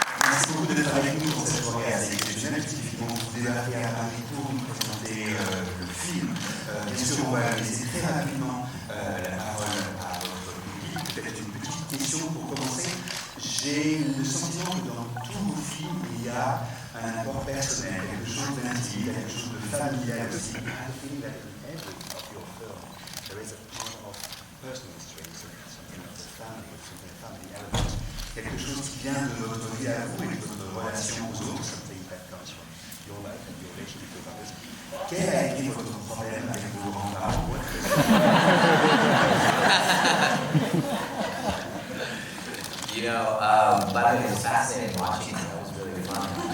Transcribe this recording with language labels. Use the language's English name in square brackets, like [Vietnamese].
[French] Merci beaucoup d'être avec nous pour cette soirée assez exceptionnelle, puisqu'ils vont vous débarquer à Paris pour nous présenter le film. Bien sûr, on va laisser très rapidement la parole à votre public. Peut-être une petite question pour commencer. J'ai le sentiment que dans tous vos films, il y a un apport personnel, quelque chose d'intime, quelque chose de familial aussi. [English] I feel that in every of your film, there is a part of personal history, something of the family, something of the family element. [French] Quelque chose qui vient de votre vie à vous et de votre relation aux autres, [English] something that comes from your life and your relationship with others. [French] Quel a été votre problème avec vos grands-parents? [English] You know, by the way, it was fascinating watching that. That was really fun.